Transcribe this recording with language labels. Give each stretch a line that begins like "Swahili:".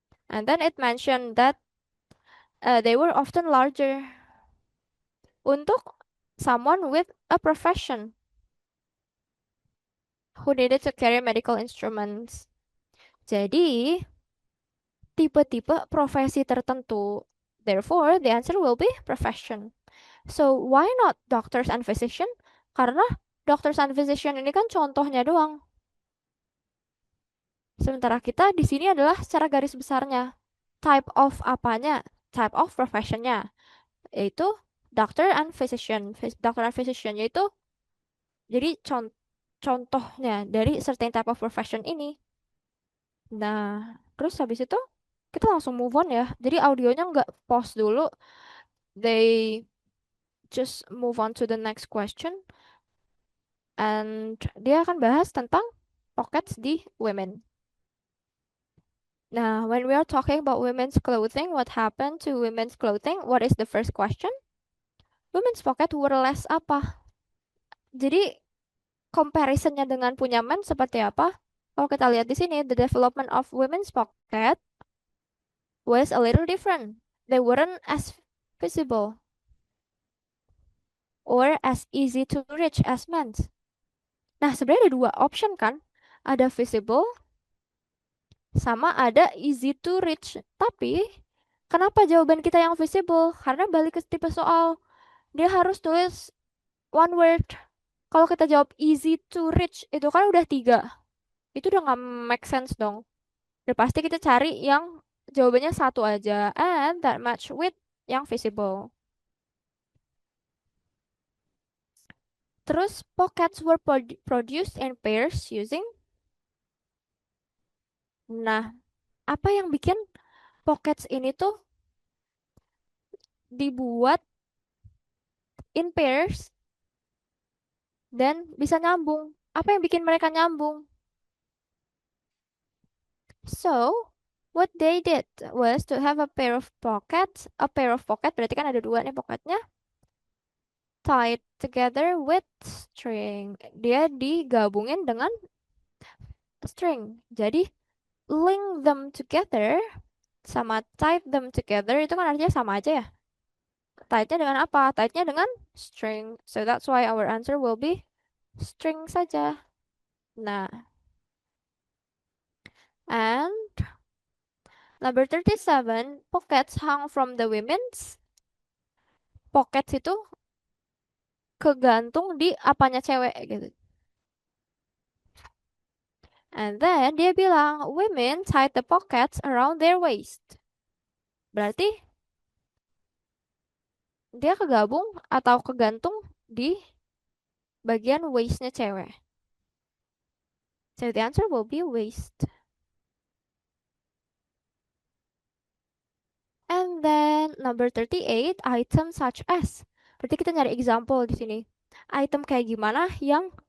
English: And then it mentioned that they were often larger
Indonesian: untuk
English: someone with a profession who needed to carry medical instruments.
Indonesian: Jadi, tipe-tipe profesi tertentu.
English: Therefore, the answer will be profession. So, why not doctors and physician?
Indonesian: Karena doctors and physician ini kan contohnya doang. Sementara kita di sini adalah secara garis besarnya.
English: Type of apanya? Type of professionnya.
Indonesian: Yaitu
English: doctor and physician.
Indonesian: Doctor and physician yaitu jadi contohnya dari certain type of profession ini. Nah, terus habis itu kita langsung
English: move on
Indonesian: ya. Jadi audionya nggak pause dulu.
English: They just move on to the next question.
Indonesian: And dia akan bahas tentang pockets di women.
English: Now, when we are talking about women's clothing, what happened to women's clothing? What is the first question? Women's pocket were less
Indonesian: apa? Jadi, comparisonnya dengan punya men seperti apa?
English: Kalau kita lihat di sini, the development of women's pocket was a little different. They weren't as visible or as easy to reach as men's.
Indonesian: Nah, sebenarnya ada dua option kan? Ada visible sama ada easy to reach. Tapi, kenapa jawaban kita yang visible? Karena balik ke tipe soal. Dia harus tulis one word. Kalau kita jawab easy to reach, itu kan udah tiga. Itu udah nggak make sense dong. Udah pasti kita cari yang jawabannya satu aja.
English: And that match with
Indonesian: yang
English: visible.
Indonesian: Terus
English: pockets were produced in pairs using.
Indonesian: Nah, apa yang bikin pockets ini tuh dibuat
English: in pairs
Indonesian: dan bisa nyambung? Apa yang bikin mereka nyambung?
English: So, what they did was to have a pair of pockets. A pair of pocket
Indonesian: berarti kan ada dua nih pocketnya.
English: Tied together with string.
Indonesian: Dia digabungin dengan string. Jadi,
English: link them together
Indonesian: sama
English: tie them together
Indonesian: itu kan artinya sama aja ya. Tie-nya dengan apa? Tie-nya dengan string.
English: So that's why our answer will be string
Indonesian: saja. Nah,
English: and number 37, pockets hung from the women's.
Indonesian: Pockets itu kegantung di apanya cewek gitu.
English: And then
Indonesian: dia bilang,
English: women tied the pockets around their waist.
Indonesian: Berarti dia kegabung atau kegantung di bagian waistnya cewek.
English: So the answer will be waist. And then number 38, item such as.
Indonesian: Berarti kita nyari example di sini. Item kayak gimana yang